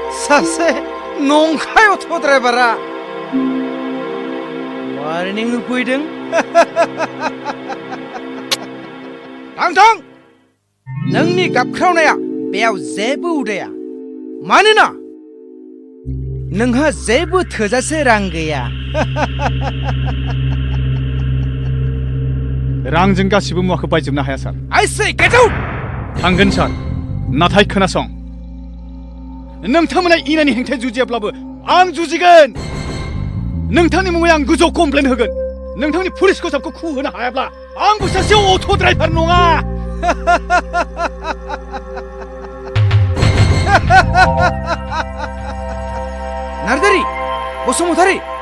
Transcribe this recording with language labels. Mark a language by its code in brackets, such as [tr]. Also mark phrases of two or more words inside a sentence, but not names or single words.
[brx] सासे नंखाय अट' ड्राइभारा वार्निं होफैदों थां नोंनि गाबख्रावनाया बेयाव जेबो उदाया मानोना नोंहा जेबो थोजासे रां गैया रांजों गासिबो मुवाखौ बायजोबनो हाया सार [en] I say get out [brx] थांगोन सार नाथाय खोनासं नोंथांमोना इनायनि हेंथायै जुजियाब्लाबो आं जुजिगोन नोंथांनि मुङै आं गोजौ कमप्लेन होगोन नोंथांनि पुलिस खसाबखौ खु होनो हायाब्ला आंबो सासे अट' ड्राइभार नङा नार्जारि बसुमतारी